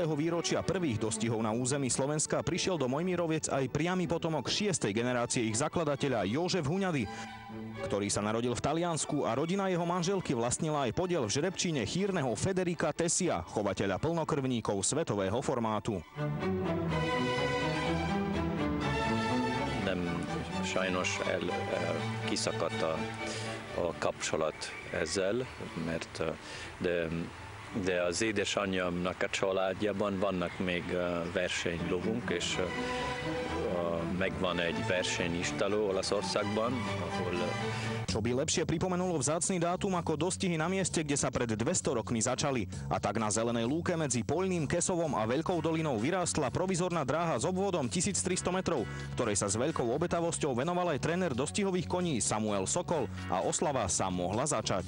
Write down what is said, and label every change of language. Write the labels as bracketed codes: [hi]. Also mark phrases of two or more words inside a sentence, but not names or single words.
[sk] výročia prvých dostihov na území Slovenska prišiel do Mojmíroviec aj priamy potomok 6. generácie ich zakladateľa Jožef Huňady, ktorý sa narodil v Taliansku a rodina jeho manželky vlastnila aj podiel v Žrebčíne chýrneho Federica Tessia, chovateľa plnokrvníkov svetového formátu. [hu] Sajnos kiszakadt a kapcsolat ezzel, mert de az édesanyjámnak a családjában vannak még versenylovunk, és megvan egy versenyistáló Olaszországban, ahol... [sk] Čo by lepšie pripomenulo vzácny dátum ako dostihy na mieste, kde sa pred 200 rokmi začali. A tak na zelenej lúke medzi Poľným, Kesovom a Veľkou dolinou vyrástla provizorná dráha s obvodom 1300 metrov, ktorej sa s veľkou obetavosťou venoval aj tréner dostihových koní Samuel Sokol a oslava sa mohla začať.